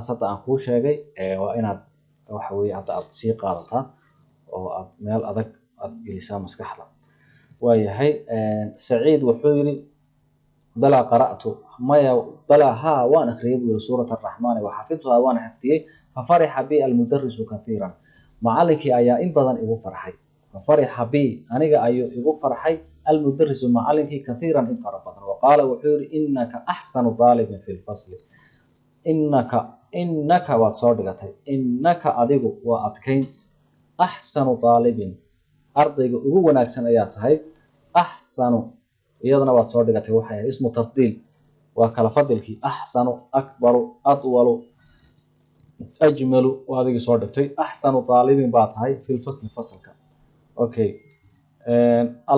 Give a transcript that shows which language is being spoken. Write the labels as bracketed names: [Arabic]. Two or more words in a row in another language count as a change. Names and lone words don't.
[Somali] hadda aan ku sheegay waa inaad waxa weey hadda aad sii qaadataa oo aad meel adag aad gelisaa maskaxda waayahay Saciid wuxuu yiri [Arabic] بلى قرأت [Somali] maya bala ha waan akhriyay [Arabic] سورة الرحمن وحفظتها [Somali] waan xaftiyay [Arabic] ف فرح بي المدرس كثيرا [Somali] macallinkii ayaa in badan igu farxay [Arabic] ف فرح بي [Somali] aniga ayuu igu farxay al-mudarris macallinkii kathiran in fara badan wa qala wuxuu yiri [Arabic] إنك أحسن طالب في الفصل [Somali] innaka waad soo dhigatay innaka adigu waa adkayn [Arabic] أحسن طالب [Somali] ardayga ugu wanaagsan ayaa tahay ahsanu iyadana waad soo dhigatay waxa [Arabic] اسم تفضيل [Somali] waa kala fadilkii [Arabic] أحسن أكبر أطول أجمل [Somali] waadigi soo dhigtay [Arabic] أحسن طالب [Somali] baa tahay fil fasalka okay al